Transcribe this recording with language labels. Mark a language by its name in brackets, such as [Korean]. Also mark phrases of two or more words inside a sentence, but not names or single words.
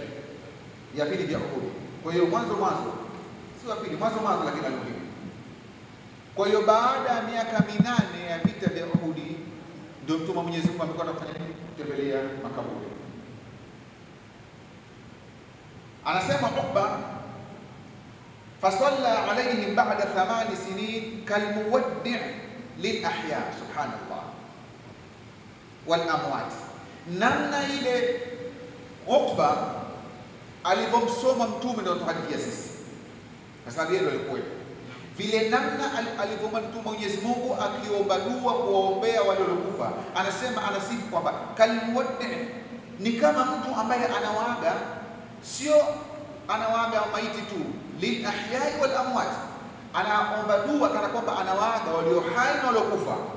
[Swahili] Ya pili vya Uhud. Kwa hiyo mwanzo si wa pili, mwanzo lakini alikuwa. Kwa hiyo baada ya miaka 8 ya vita vya Uhud ndio mtume Mwenyezi Mungu amekwenda kufanya nini? Kutembelea makaburi. [Arabic] Anasema Uqba, فصلى عليهم بعد ثماني سنين كالمودع للأحياء سبحان الله والأموات. [Swahili] Namna ile Uqba alipomsoma mtume ndio tuhadithia sisi, kwa sababu yeye ndio alikuwa vile namna alipomwona mtume Mwenyezi Mungu akiomba dua kuwaombea wale waliokufa. Anasifu kwamba kalmuwaddi' ni kama mtu ambaye anawaaga, sio anawaaga maiti tu, [Arabic] للأحياء والأموات, [Swahili] anaomba dua kana kwamba anawaaga walio hai na waliokufa.